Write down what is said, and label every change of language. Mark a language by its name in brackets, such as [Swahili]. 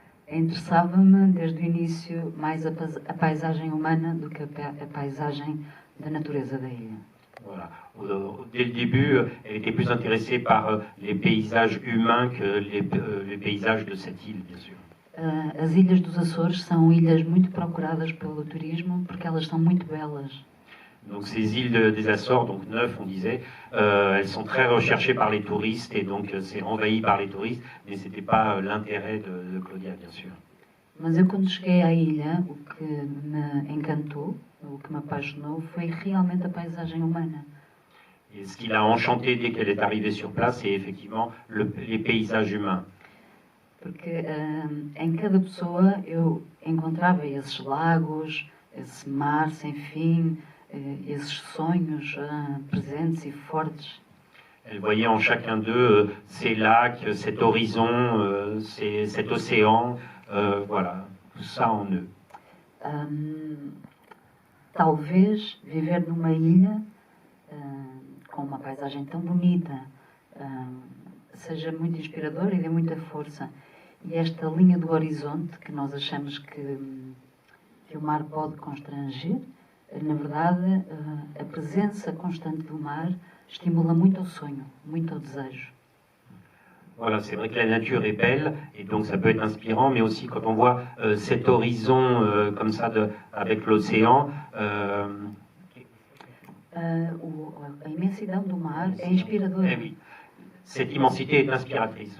[Portuguese] Interessava-me desde o início mais a paisagem humana do que a paisagem da natureza da ilha. [French] Voilà. Dès le début, elle était plus intéressée par les paysages humains que les paysages de cette île, bien sûr. [Portuguese] As ilhas dos Açores são ilhas muito procuradas pelo turismo porque elas são muito belas. [French] Donc ces îles des Açores, donc 9 on disait, elles sont très recherchées par les touristes et donc c'est envahi par les touristes, mais ce n'était pas l'intérêt de Claudia, bien sûr. [Portuguese] Mas eu quando cheguei à ilha, o que me encantou, o que me apaixonou, foi realmente a paisagem humana. [French] Et ce qui l'a enchantée dès qu'elle est arrivée sur place, c'est effectivement les paysages humains. [Portuguese] Porque em cada pessoa eu encontrava esses lagos, esse mar sem fim, esses sonhos presentes e fortes. [French] Elle voyait en chacun d'eux ces lacs, cet horizon, cet océan, voilà, tout ça en eux. [Portuguese] Talvez viver numa ilha com uma paisagem tão bonita seja muito inspirador e dê muita força. E esta linha do horizonte, que nós achamos que o mar pode constranger, na verdade, a presença constante do mar estimula muito ao sonho, muito ao desejo. [French] Voilà, c'est vrai que la nature est belle et donc ça peut être inspirant, mais aussi quand on voit cet horizon comme ça avec l'océan. [Portuguese] A imensidão do mar é inspiradora. [French] Eh oui, cette immensité est inspiratrice.